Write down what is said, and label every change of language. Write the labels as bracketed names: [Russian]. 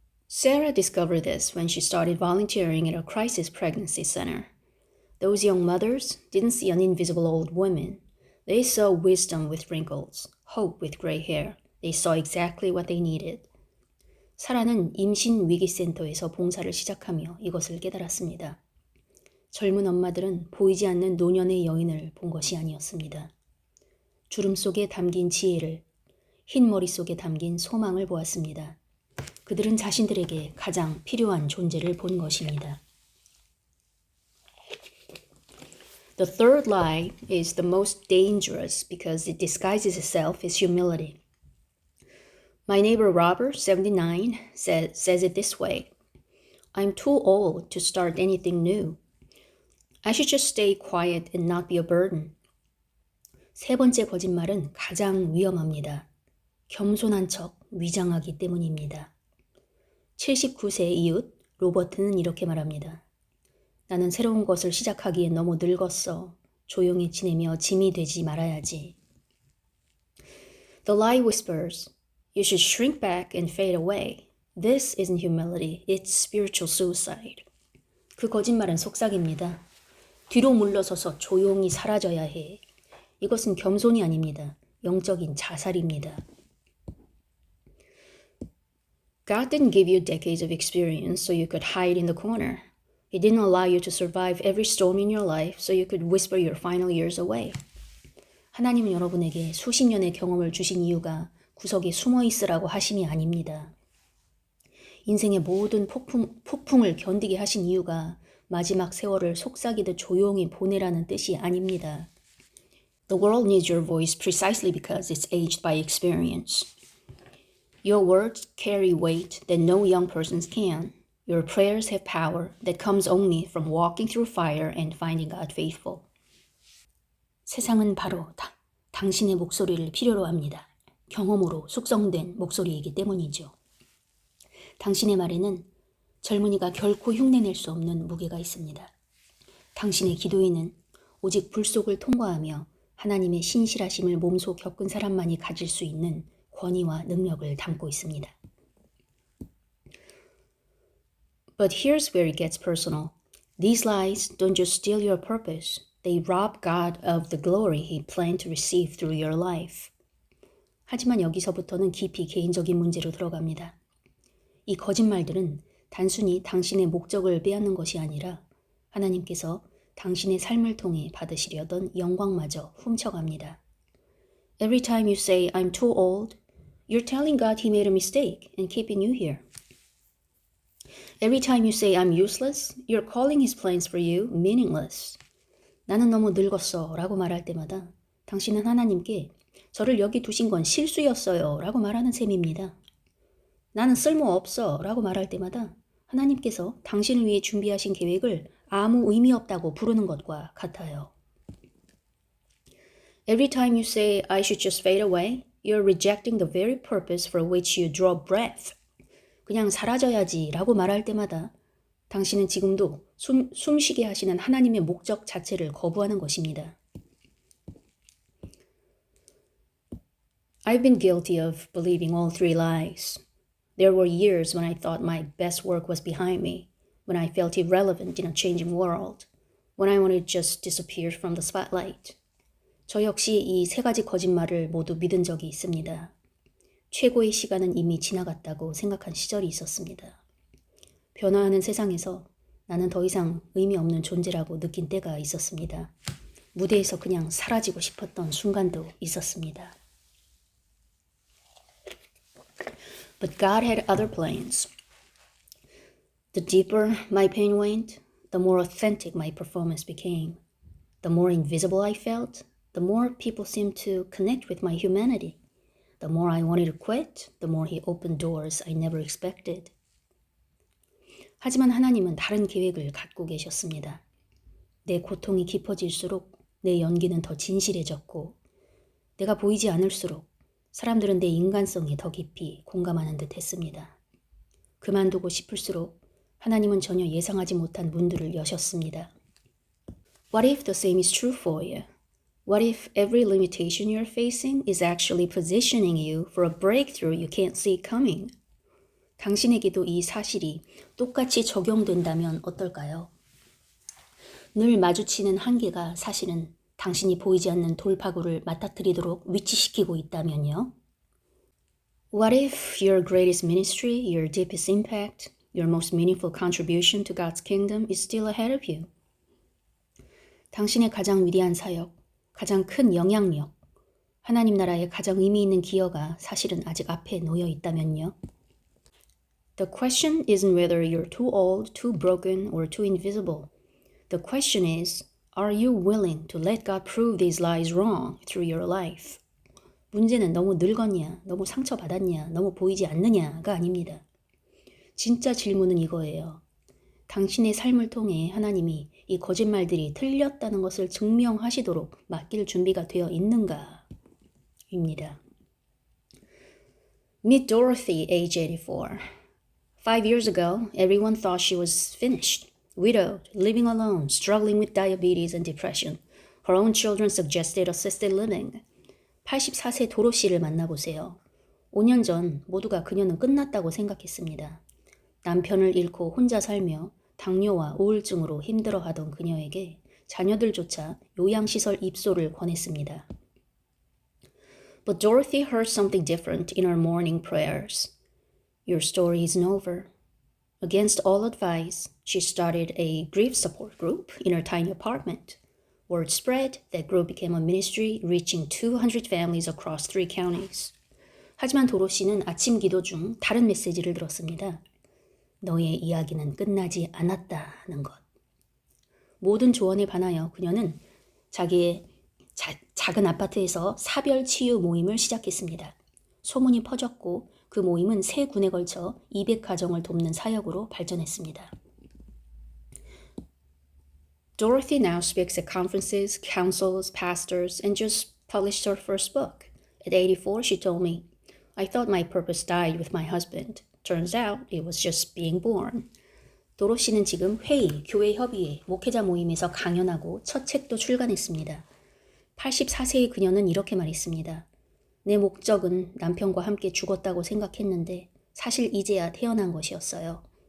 [English] Sarah discovered this when she started volunteering at a crisis pregnancy center. Those young mothers didn't see an invisible old woman. They saw wisdom with wrinkles, hope with gray hair. They saw exactly what they needed. [Korean] 사라는 임신 위기센터에서 봉사를 시작하며 이것을 깨달았습니다. 젊은 엄마들은 보이지 않는 노년의 여인을 본 것이 아니었습니다. 주름 속에 담긴 지혜를, 흰 머리 속에 담긴 소망을 보았습니다. 그들은 자신들에게 가장 필요한 존재를 본 것입니다. [English] The third lie is the most dangerous because it disguises itself as humility. My neighbor Robert, 79, says it this way. I'm too old to start anything new. I should just stay quiet and not be a burden. [Korean] 세 번째 거짓말은 가장 위험합니다. 겸손한 척 위장하기 때문입니다. 79세의 이웃 로버트는 이렇게 말합니다. 나는 새로운 것을 시작하기에 너무 늙었어. 조용히 지내며 짐이 되지 말아야지. [English] The lie whispers, you should shrink back and fade away. This isn't humility, it's spiritual suicide. [Korean] 그 거짓말은 속삭입니다. 뒤로 물러서서 조용히 사라져야 해. 이것은 겸손이 아닙니다. 영적인 자살입니다. [English] God didn't give you decades of experience so you could hide in the corner. He didn't allow you to survive every storm in your life so you could whisper your final years away. [Korean] 하나님은 여러분에게 수십 년의 경험을 주신 이유가 구석에 숨어 있으라고 하심이 아닙니다. 인생의 모든 폭풍을 견디게 하신 이유가 마지막 세월을 속삭이듯 조용히 보내라는 뜻이 아닙니다. [English] The world needs your voice precisely because it's aged by experience. Your words carry weight that no young persons can. Your prayers have power that comes only from walking through fire and finding God faithful. [Korean] 세상은 바로 당신의 목소리를 필요로 합니다. 경험으로 숙성된 목소리이기 때문이죠. 당신의 말에는 젊은이가 결코 흉내낼 수 없는 무게가 있습니다. 당신의 기도에는 오직 불 속을 통과하며 하나님의 신실하심을 몸소 겪은 사람만이 가질 수 있는 권위와 능력을 담고 있습니다. [English] But here's where it gets personal. These lies don't just steal your purpose. They rob God of the glory He planned to receive through your life. [Korean] 하지만 여기서부터는 깊이 개인적인 문제로 들어갑니다. 이 거짓말들은 단순히 당신의 목적을 빼앗는 것이 아니라 하나님께서 당신의 삶을 통해 받으시려던 영광마저 훔쳐갑니다. [English] Every time you say, I'm too old, you're telling God He made a mistake and keeping you here. Every time you say, I'm useless, you're calling His plans for you meaningless. [Korean] 나는 너무 늙었어 라고 말할 때마다 당신은 하나님께 저를 여기 두신 건 실수였어요 라고 말하는 셈입니다. 나는 쓸모없어 라고 말할 때마다 하나님께서 당신을 위해 준비하신 계획을 아무 의미 없다고 부르는 것과 같아요. [English] Every time you say, I should just fade away, you're rejecting the very purpose for which you draw breath. [Korean] 그냥 사라져야지 라고 말할 때마다 당신은 지금도 숨쉬게 하시는 하나님의 목적 자체를 거부하는 것입니다. [English] I've been guilty of believing all three lies. There were years when I thought my best work was behind me, when I felt irrelevant in a changing world, when I wanted to just disappear from the spotlight. [Korean] 저 역시 이 세 가지 거짓말을 모두 믿은 적이 있습니다. 최고의 시간은 이미 지나갔다고 생각한 시절이 있었습니다. 변화하는 세상에서 나는 더 이상 의미 없는 존재라고 느낀 때가 있었습니다. 무대에서 그냥 사라지고 싶었던 순간도 있었습니다. [English] But God had other plans. The deeper my pain went, the more authentic my performance became. The more invisible I felt, the more people seemed to connect with my humanity. The more I wanted to quit, the more He opened doors I never expected. [Korean] 하지만 하나님은 다른 계획을 갖고 계셨습니다. 내 고통이 깊어질수록 내 연기는 더 진실해졌고 내가 보이지 않을수록 사람들은 내 인간성에 더 깊이 공감하는 듯 했습니다. 그만두고 싶을수록 하나님은 전혀 예상하지 못한 문들을 여셨습니다. [English] What if the same is true for you? What if every limitation you're facing is actually positioning you for a breakthrough you can't see coming? [Korean] 당신에게도 이 사실이 똑같이 적용된다면 어떨까요? 늘 마주치는 한계가 사실은 당신이 보이지 않는 돌파구를 맞닥뜨리도록 위치시키고 있다면요? [English] What if your greatest ministry, your deepest impact, your most meaningful contribution to God's kingdom is still ahead of you? [Korean] 당신의 가장 위대한 사역, 가장 큰 영향력, 하나님 나라의 가장 의미 있는 기여가 사실은 아직 앞에 놓여 있다면요. [English] The question isn't whether you're too old, too broken, or too invisible. The question is, are you willing to let God prove these lies wrong through your life? [Korean] 문제는 너무 늙었냐, 너무 상처받았냐, 너무 보이지 않느냐가 아닙니다. 진짜 질문은 이거예요. 당신의 삶을 통해 하나님이 이 거짓말들이 틀렸다는 것을 증명하시도록 맡길 준비가 되어 있는가? 입니다. [English] Meet Dorothy, age 84. 5 years ago, everyone thought she was finished, widowed, living alone, struggling with diabetes and depression. Her own children suggested assisted living. [Korean] 84세 도로시를 만나보세요. 5년 전 모두가 그녀는 끝났다고 생각했습니다. 남편을 잃고 혼자 살며 당뇨와 우울증으로 힘들어하던 그녀에게 자녀들조차 요양시설 입소를 권했습니다. [English] But Dorothy heard something different in her morning prayers. Your story isn't over. Against all advice, she started a grief support group in her tiny apartment. Word spread, that group became a ministry reaching 200 families across 3 counties. [Korean] 하지만 도로시는 아침 기도 중 다른 메시지를 들었습니다. 너의 이야기는 끝나지 않았다는 것. 모든 조언에 반하여 그녀는 자기의 작은 아파트에서 사별 치유 모임을 시작했습니다. 소문이 퍼졌고 그 모임은 3군에 걸쳐 200가정을 돕는 사역으로 발전했습니다. [English] Dorothy now speaks at conferences, councils, pastors, and just published her first book. At 84, she told me, I thought my purpose died with my husband. Turns out it was just being born. [Korean] 도로시는 지금 회의, 교회 협의회, 목회자 모임에서 강연하고 첫 책도 출간했습니다. 84세의 그녀는 이렇게 말했습니다. 내 목적은 남편과 함께 죽었다고 생각했는데 사실 이제야 태어난 것이었어요.